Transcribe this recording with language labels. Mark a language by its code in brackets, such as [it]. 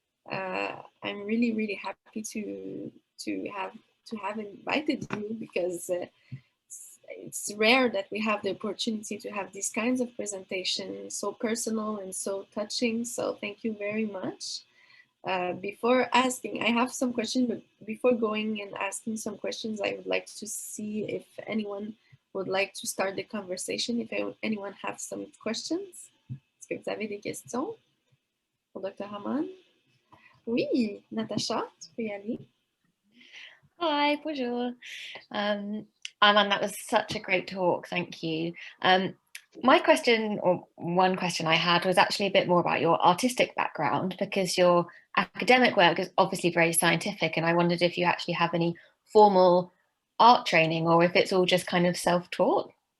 [en] I'm really happy to have invited you, because it's rare that we have the opportunity to have these kinds of presentations, so personal and so touching. So thank you very much. Before asking, I have some questions, but before going and asking some questions, I would like to see if anyone would like to start the conversation, if anyone has some questions. [fr] Est-ce que vous avez des questions pour Dr. Haman? Oui, Natacha, tu peux y aller. [en] Hi, bonjour. Aman, that was such a great talk, thank you. My question, or one question I had, was actually a bit more about your artistic background, because your academic work is obviously very scientific, and I wondered if you actually have any formal art training, or if it's all just kind of self-taught.